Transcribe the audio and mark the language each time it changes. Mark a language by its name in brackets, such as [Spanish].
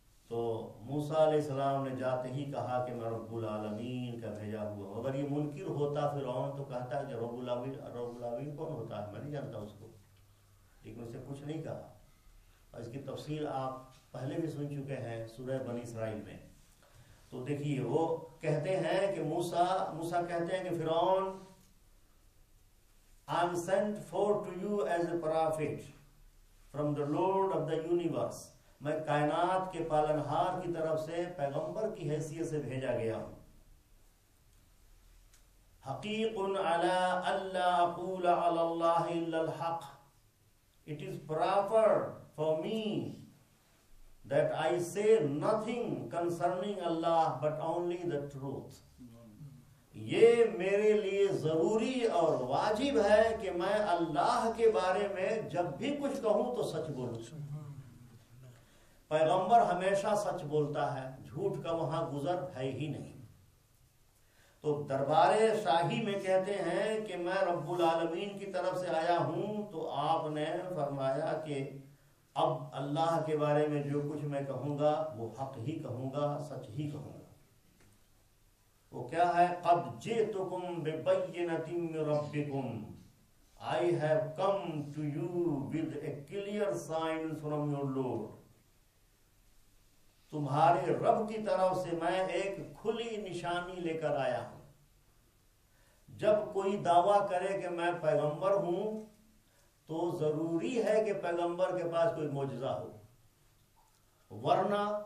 [Urdu] تو موسیٰ علیہ السلام نے جاتے ہی کہا کہ میں رب العالمین کا بھیجا ہوا ہوں. اگر یہ منکر ہوتا فرعون تو کہتا ہے کہ رب العالمین کون ہوتا ہے، میں نہیں جانتا اس کو، لیکن اسے کچھ نہیں کہا. اور اس کی تفصیل آپ پہلے بھی سن چکے ہیں سورہ بنی اسرائیل میں. تو دیکھیے وہ کہتے ہیں کہ موسیٰ کہتے ہیں کہ فرعون [English] I am sent forth to you as a prophet from the Lord of the universe. [Urdu] میں کائنات کے پالنہار کی طرف سے پیغمبر کی حیثیت سے بھیجا گیا ہوں. [Arabic] حقیق علی الا اقول علی اللہ الا الحق. [English] It is proper for me that I say nothing concerning Allah but only the truth. [Urdu] یہ میرے لیے ضروری اور واجب ہے کہ میں اللہ کے بارے میں جب بھی کچھ کہوں تو سچ بولوں. پیغمبر ہمیشہ سچ بولتا ہے، جھوٹ کا وہاں گزر ہے ہی نہیں. تو دربار شاہی میں کہتے ہیں کہ میں رب العالمین کی طرف سے آیا ہوں. تو آپ نے فرمایا کہ اب اللہ کے بارے میں جو کچھ میں کہوں گا وہ حق ہی کہوں گا، سچ ہی کہوں گا. وہ کیا ہے؟ [Arabic] قد جئتکم ببینۃ من ربکم. [English] I have come to you with a clear sign from your Lord. [Urdu] تمہارے رب کی طرف سے میں ایک کھلی نشانی لے کر آیا ہوں. جب کوئی دعویٰ کرے کہ میں پیغمبر ہوں تو ضروری ہے کہ پیغمبر کے پاس کوئی معجزہ ہو، ورنہ